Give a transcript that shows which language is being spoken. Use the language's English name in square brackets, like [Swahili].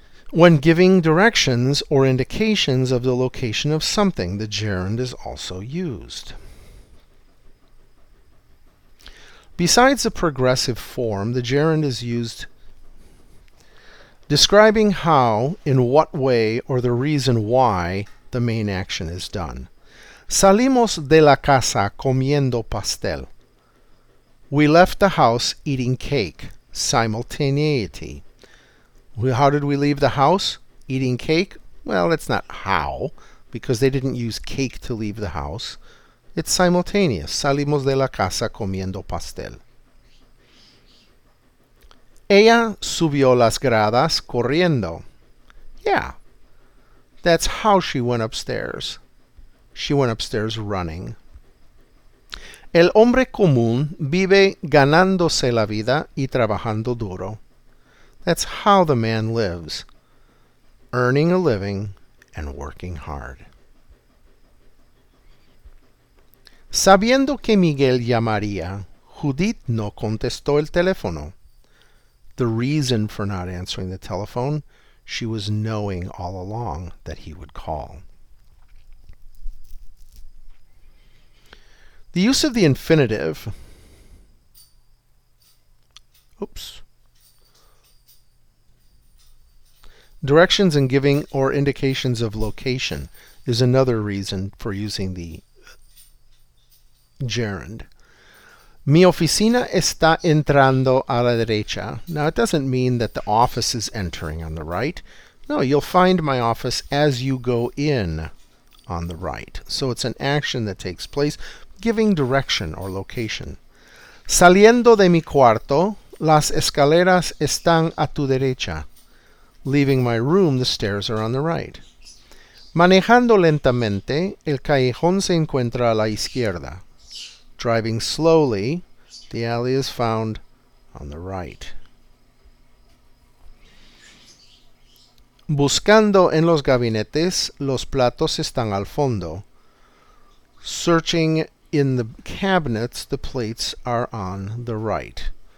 [English] When giving directions or indications of the location of something, the gerund is also used. Besides the progressive form, the gerund is used describing how, in what way, or the reason why the main action is done. [Spanish] Salimos de la casa comiendo pastel. [English] We left the house eating cake. Simultaneity. How did we leave the house? Eating cake? Well, that's not how, because they didn't use cake to leave the house. It's simultaneous. [Spanish] Salimos de la casa comiendo pastel. Ella subió las gradas corriendo. [English] Yeah, that's how she went upstairs. She went upstairs running. [Spanish] El hombre común vive ganándose la vida y trabajando duro. [English] That's how the man lives, earning a living and working hard. [Spanish] Sabiendo que Miguel llamaría, Judith no contestó el teléfono. [English] The reason for not answering the telephone, she was knowing all along that he would call. The use of the infinitive, directions and giving or indications of location is another reason for using the gerund. [Spanish] Mi oficina está entrando a la derecha. [English] Now, it doesn't mean that the office is entering on the right. No, you'll find my office as you go in on the right. So it's an action that takes place, giving direction or location. [Spanish] Saliendo de mi cuarto, las escaleras están a tu derecha. [English] Leaving my room, the stairs are on the right. [Spanish] Manejando lentamente, el callejón se encuentra a la izquierda. [English] Driving slowly, the alley is found on the right. [Spanish] Buscando en los gabinetes, los platos están al fondo. [English] Searching in the cabinets, the plates are on the right.